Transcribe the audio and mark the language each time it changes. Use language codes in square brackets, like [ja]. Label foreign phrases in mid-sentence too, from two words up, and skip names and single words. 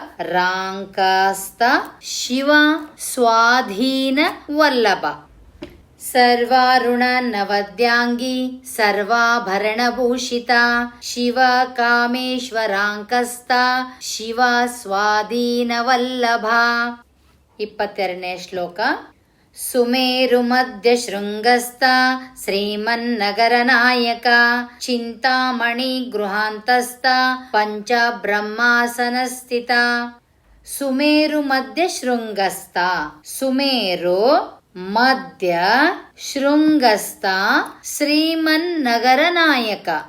[sa] ಕಾಮೇಶ್ವರಾಂಕಸ್ತ ಶಿವ ಸ್ವಾಧೀನ ವಲ್ಲಭ ಸರ್ವಾರುಣ ನವದ್ಯಾಂಗಿ ಸರ್ವಾಭರಣಭೂಷಿತ ಶಿವ ಕಾಮೇಶ್ವರಾಂಕಸ್ತ ಶಿವ ಸ್ವಾಧೀನವಲ್ಲಭ. [kn] 22ನೇ ಶ್ಲೋಕ. [sa] ಸುಮೇರು ಮಧ್ಯ ಶೃಂಗಸ್ಥ ಶ್ರೀಮನ್ನಗರ ನಾಯಕ ಚಿಂತಾಮಣಿ ಗೃಹಾಂತಸ್ಥ ಪಂಚ ಬ್ರಹ್ಮಾಸನಸ್ಥಿತ. ಸುಮೇರು ಮಧ್ಯ ಶೃಂಗಸ್ಥ, ಸುಮೇರು ಮಧ್ಯ ಶೃಂಗಸ್ಥ ಶ್ರೀಮನ್ನಗರ ನಾಯಕ.